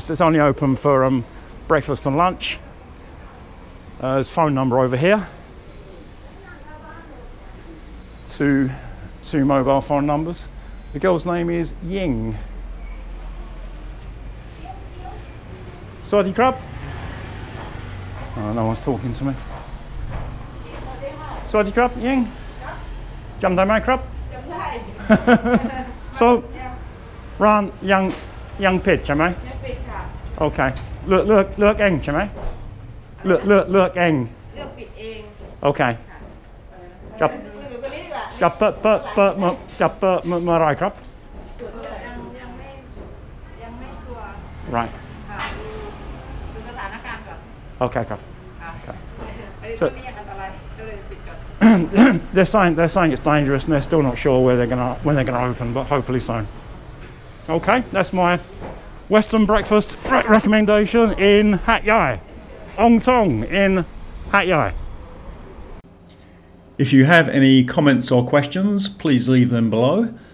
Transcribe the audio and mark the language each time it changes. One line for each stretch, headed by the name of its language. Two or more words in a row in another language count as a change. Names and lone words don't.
English: So it's only open for breakfast and lunch. There's a phone number over here. Two mobile phone numbers. The girl's name is Ying.
Thai: สวัสดีครับ.
English: Oh, no one's talking to me.
Thai: สวัสดีครับ, Ying. จำได้ไหมครับ. So, ร้านยังปิด ใช่ไหม Okay. เลือกเองใช่ไหม เลือกเอง Okay. จับเปิดเมื่อไรครับ ยังไม่ชัวร์
English: Right.
Thai: ดูสถานการณ์ก่อน Okay ครับ อันนี้ไม่ยังอันตรายก็เลยปิดก่อน
English: they're saying it's dangerous, and they're still not sure when they're gonna open, but hopefully soon. Okay, that's my Western breakfast recommendation in Hat Yai, Ong Tong in Hat Yai. If you have any comments or questions, please leave them below.